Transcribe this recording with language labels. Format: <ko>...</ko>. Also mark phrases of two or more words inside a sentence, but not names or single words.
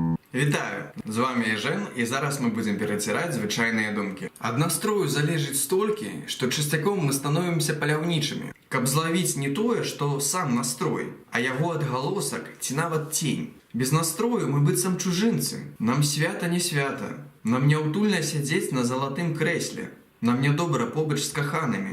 <be>Вітаю! З вами Ежен, і зараз ми будемо пераціраць звычайныя думкі. Ад настрою залежыць столькі, што часцяком мы становімся паляўнічымі, каб злавіць не тое, што сам настрой, а яго адгалосак ці нават цень. Без настрою мы быццам чужынцы. Нам свята не свята. Нам няўтульна сядзець на залатым крэсле. Нам нядобра побач з каханымі.</be>